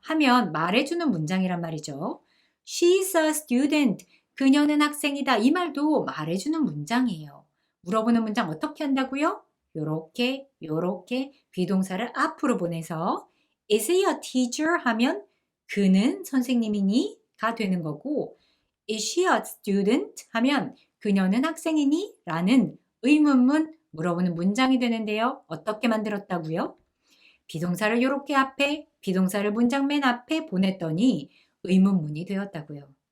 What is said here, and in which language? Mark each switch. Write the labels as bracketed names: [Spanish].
[Korean] 하면 말해주는 문장이란 말이죠. [English] She is a student. [Korean] 그녀는 학생이다. 이 말도 말해주는 문장이에요. 물어보는 문장 어떻게 한다고요? 요렇게 비동사를 앞으로 보내서 [English] is he a teacher? [Korean] 하면 그는 선생님이니? 가 되는 거고 [English] is she a student? [Korean] 하면 그녀는 학생이니? 라는 의문문 물어보는 문장이 되는데요. 어떻게 만들었다고요? 비동사를 이렇게 앞에, 비동사를 문장 맨 앞에 보냈더니 의문문이 되었다고요.